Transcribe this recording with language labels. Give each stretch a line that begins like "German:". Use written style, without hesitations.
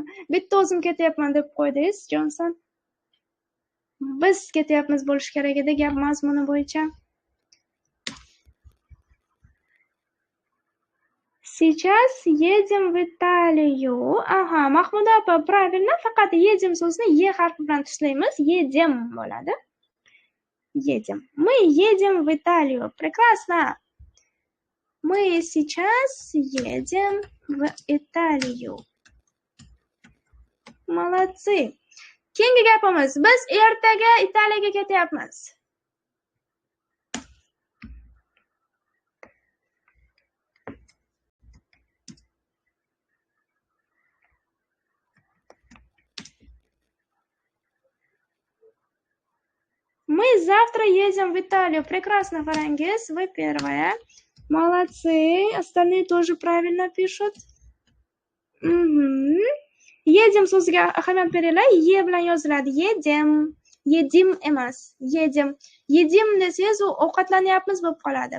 Uzbek: Bitta o'zim ketyapman deb qo'ydingiz, Jonson. Biz ketyapmiz bo'lish kerak edi gap mazmuni bo'yicha.
Russian: Сейчас едем в Италию.
Uzbek: Aha, Mahmuda opa, правильно, faqat едем so'zini ye harfi bilan tuslaymiz.
Russian: Едем bo'ladi. Едем. Мы едем в Италию. Прекрасно. Мы сейчас едем в Италию.
Uzbek: Молодцы. Keyingi gapimiz. Biz ertaga Italiyaga ketyapmiz.
Russian: Мы завтра едем в Италию. Прекрасно, Фарангис. Вы первая. Молодцы. Остальные тоже правильно пишут.
Uzbek: Едем so'ziga ahamiyat beringlar. Ye bilan yoziladi. Yedim. Yedim emas. Yedim. Yedim desangiz u ovqatlanyapmiz bo'lib qoladi.